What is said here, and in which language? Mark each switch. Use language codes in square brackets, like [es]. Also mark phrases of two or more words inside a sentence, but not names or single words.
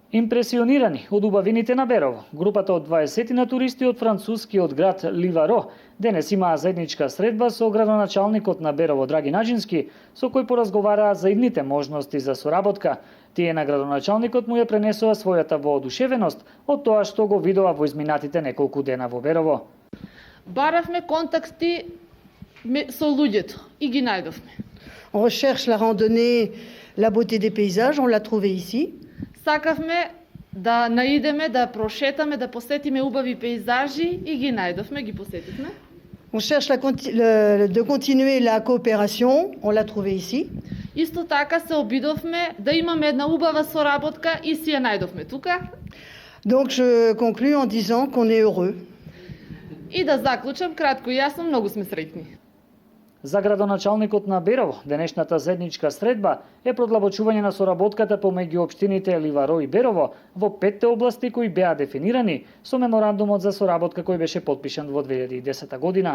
[mk] Импресионирани од убавините на Берово, групата од 20 на туристи од францускиот град Ливаро денес имаа заедничка средба со градоначалникот на Берово Драги Наџински, со кој поразговараа за идните можности за соработка. Тие на градоначалникот му ја пренесоа својата воодушевеност од тоа што го видоа во изминатите неколку дена во Берово. Баравме контакти со луѓето и ги најдовме. [fr] On recherche la randonnée, la beauté des paysages, on l'a trouvé ici. [mk] Сакавме да наидеме, да прошетаме, да посетиме убави пейзажи и ги најдовме, ги посетивме. [fr] On cherche de continuer la coopération, on l'a trouvé ici. [mk] Исто така се обидовме да имаме една убава соработка и си ја најдовме тука. [fr] Donc je conclus en disant qu'on est heureux. [mk] И да заклучам кратко и јасно, многу сме среќни. За градоначалникот на Берово, денешната заедничка средба е продлабочување на соработката помеѓу општините Ливаро и Берово во 5 области кои беа дефинирани со меморандумот за соработка кој беше потпишан во 2010 година.